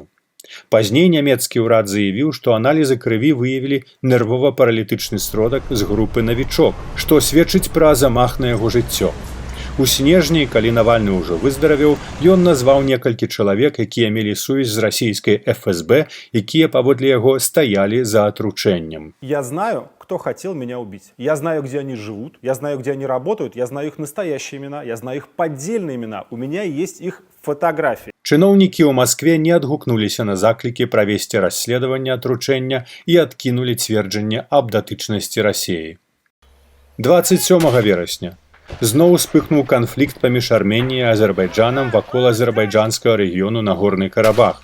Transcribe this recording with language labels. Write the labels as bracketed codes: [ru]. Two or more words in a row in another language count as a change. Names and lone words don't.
[be] Пазней нямецкі ўрад заявіў, што аналізы крыві выявілі нервова-паралітычны сродак з групы «Навічок», што сведчыць пра замах на яго жыццё. У снежні, калі Навальны ўжо выздаравеў, ён назваў некалькі чалавек, якія мелі сувязь з расійскай ФСБ, якія, паводле яго, стаялі за атручэннем. [ru] Я знаю, кто хотел меня убить. Я знаю, где они живут, я знаю, где они работают, я знаю их настоящие имена, я знаю их поддельные имена, у меня есть их фотографии. [be] Чыноўнікі ў Маскве не адгукнуліся на заклікі правесці расследаванне атручэння і адкінулі цверджанне аб датычнасці Расіі. 27 верасня. Зноў успыхнуў канфлікт паміж Арменіяй і Азербайджанам вакол азербайджанскага рэгіёну Нагорны Карабах.